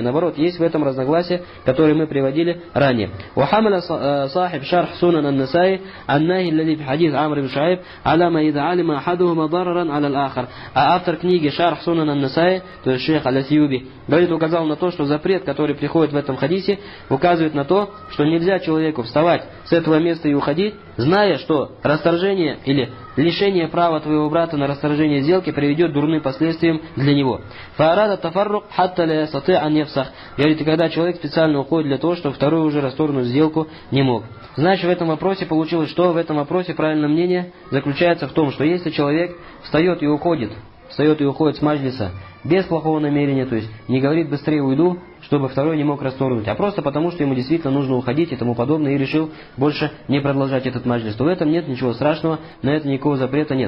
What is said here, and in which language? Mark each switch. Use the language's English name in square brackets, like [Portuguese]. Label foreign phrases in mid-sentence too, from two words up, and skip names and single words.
[Russian] Наоборот, есть в этом разногласие, которое мы приводили ранее. [Arabic] وحمل صاحب شرح سنن النسائي النهي الذي في حديث عمرو بن شعيب على ما إذا علم أحدهما ضررا على الآخر. [Russian] А автор книги шарх сунан ан-насаи, то есть шейх аль-Асьюби, говорит, указал на то, что запрет, который приходит в этом хадисе, указывает на то, что нельзя человеку вставать с этого места и уходить, зная, что расторжение или лишение права твоего брата на расторжение сделки приведет к дурным последствиям для него. [Arabic] فأراد التفرق حتى لا يستطيع أن يفسخ. [Russian] Говорит, когда человек специально уходит для того, чтобы второй уже расторгнуть сделку не мог. Значит, в этом вопросе получилось, что в этом вопросе правильное мнение заключается в том, что если человек встает и уходит с маджлиса без плохого намерения, то есть не говорит быстрее уйду, чтобы второй не мог расторгнуть, а просто потому, что ему действительно нужно уходить и тому подобное, и решил больше не продолжать этот маджлис, то в этом нет ничего страшного, на это никакого запрета нет.